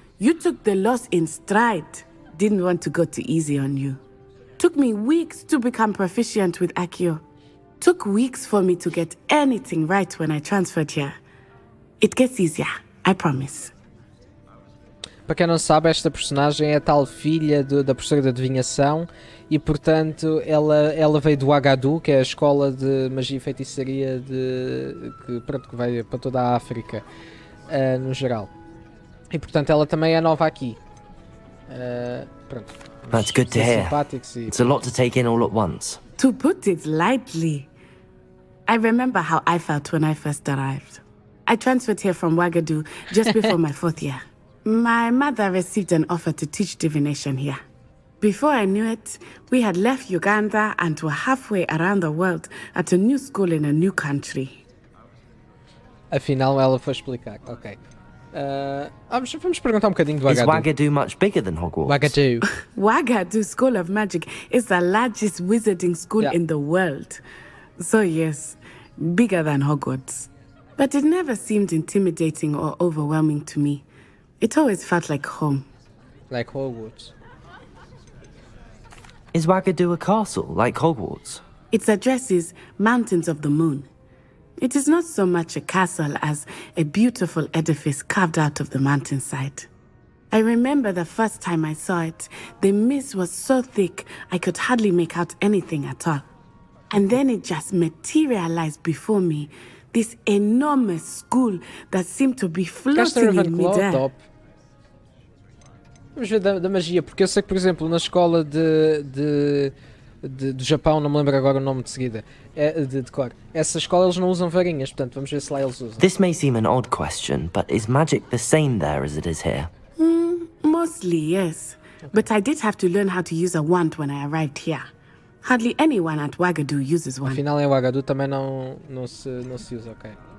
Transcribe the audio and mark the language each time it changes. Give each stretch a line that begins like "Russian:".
English: You took the loss in stride. Didn't want to go too easy on you. Took me weeks to become proficient with Accio. Took weeks for me to get anything right when I transferred here. It gets easier, I promise.
Portuguese: Para quem não sabe, esta personagem é a tal filha da professora de adivinhação e, portanto, ela veio do Agadu, que é a escola de magia e feitiçaria que vai para toda a África, no geral. E, portanto, ela também é nova aqui. Pronto.
English: That's good to hear.
Portuguese: E...
English: It's a lot to take in all at once. To put it lightly, I remember how I felt when I first arrived. I transferred here from Ouagadougou just before my 4th year. My mother received an offer to teach divination here. Before I knew it, we had left Uganda and were halfway around the world at a new school in a new country.
Portuguese: Afinal, ela foi explicar. Ok. Vamos perguntar um bocadinho do
English: Is Ouagadougou. Ouagadougou much bigger than Hogwarts? Ouagadougou. Ouagadougou School of Magic is the largest wizarding school in the world. So yes, bigger than Hogwarts. But it never seemed intimidating or overwhelming to me. It always felt like home. Like Hogwarts. Is Ouagadougou a castle, like Hogwarts? Its address is Mountains of the Moon. It is not so much a castle as a beautiful edifice carved out of the mountainside. I remember the first time I saw it, the mist was so thick I could hardly make out anything at all. And then it just materialized before me, this enormous school that seemed to be floating in midair. Top.
Portuguese: Vamos ver da magia, porque eu sei que, por exemplo, na escola do Japão, não me lembro agora o nome de seguida, de cor. Essa escola eles não usam varinhas, portanto vamos ver se lá eles usam.
English: This may seem an odd question, but is magic the same there as it is here? Mostly, yes. But I did have to learn how to use a wand when I arrived here. Hardly anyone at Wagadu uses one.
Portuguese: Afinal, em Wagadu também não se usa, ok.